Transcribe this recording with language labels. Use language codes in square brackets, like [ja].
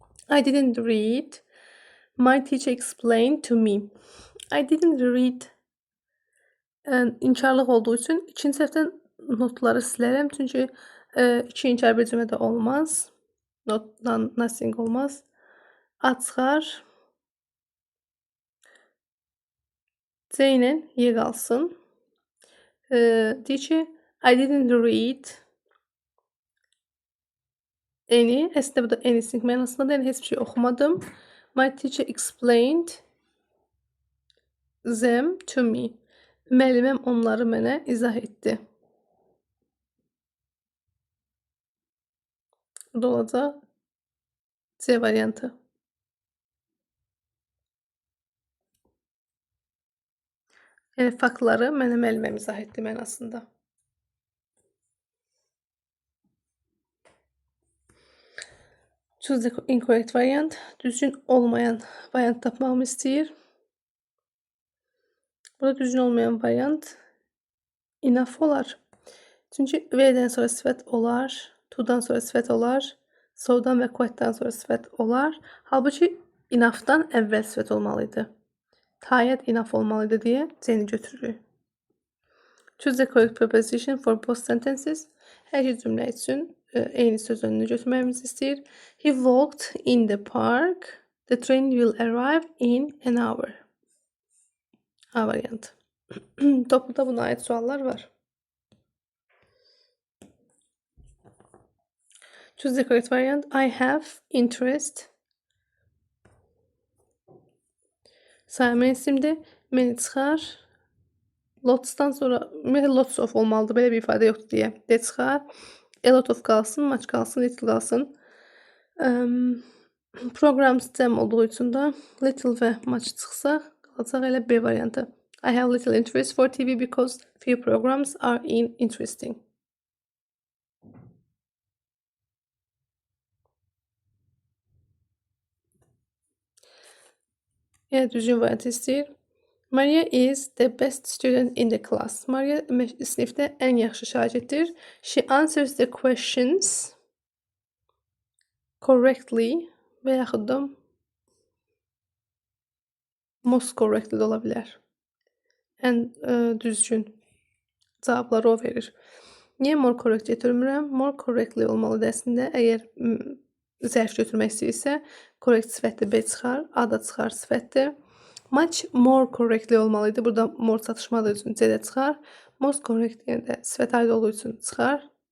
[en] I didn't read. My teacher explained to me. I didn't read. [az] İnkarlıq olduğu üçün ikinci səhvdən notları silərəm. Çünki iki inkar bir cümlədə olmaz. Notdan nothing olmaz. A çıxar. C ilə Y qalsın. Deyir ki, [en] I didn't read any. [az] Əslində bu da anything mənasında deyil. Heç bir şey oxumadım. [en] My teacher explained them to me. [az] Müəlliməm onları mənə izah etdi. Bu da olacaq C variantı. Yəni faktları mənə müəlliməm izah etdi mənasında. [en] Choose the incorrect variant. [az] Düzgün olmayan variant tapmağımı istəyir. Burada düzgün olmayan variant enough olar. Çünki V-dən sonra sifət olar, to-dan sonra sifət olar, so-dan və quite-dan sonra sifət olar. Halbuki enough-dan əvvəl sifət olmalıydı. Tired enough olmalıydı deyə C-ni götürürük. [en] Choose the correct preposition for both sentences. [az] Hər iki cümlə üçün eyni söz önünü götürməyimizi istəyir. [en] He walked in the park. The train will arrive in an hour. [az] A variantı. Topluda buna aid suallar var. [en] Choose the correct variant. I have interest. [az] Sayma isimdir. Məni çıxar. Lots'dan sonra lots of olmalıdır. Belə bir ifadə yoxdur deyə. De çıxar. A lot of qalsın, much qalsın, little qalsın. Programs cəm olduğu üçün də little və much çıxsa qalacaq elə B variantı. [en] I have little interest for TV because few programs are interesting. [az] Yəni düzgün variantı istəyir. [en] Maria is the best student in the class. [az] Maria sinifdə ən yaxşı şagirddir. [en] She answers the questions correctly [az] və yaxud da most correctly də ola bilər. Ən düzgün cavabları o verir. Niyə more correct götürmürəm? More correctly olmalıdır əslində. Əgər zərf götürmək istəyirsə, correct sifətli B çıxar, A da çıxar sifətli. [en] Much more correctly olmalıydı. [az] Burada more çatışmadığı üçün C də çıxar. Most correct yəni də sifət aid olduğu üçün çıxar.